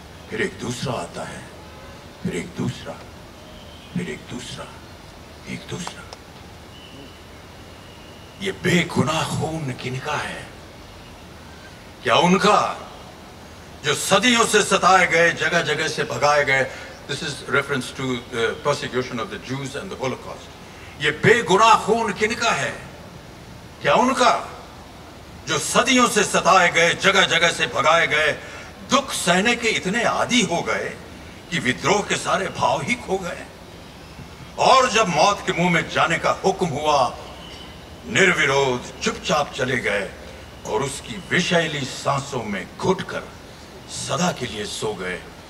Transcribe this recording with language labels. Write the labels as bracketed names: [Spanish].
[Hindi] फिर एक दूसरा आता है, फिर एक दूसरा, फिर एक दूसरा, एक दूसरा। ये बेगुनाह खून किनका है? क्या उनका जो सदियों से सताए गए, जगह जगह से भगाए गए? [English] This is reference to the persecution of the Jews and the Holocaust. [Hindi] ये बेगुनाह खून किनका है? क्या उनका जो सदियों से सताए गए, जगह जगह से भगाए गए, दुख सहने के इतने आदी हो गए कि विद्रोह के सारे भाव ही खो गए और जब मौत के मुंह में जाने का हुक्म हुआ, निर्विरोध चुपचाप चले गए और उसकी विषैली सांसों में घुटकर सदा के लिए सो गए।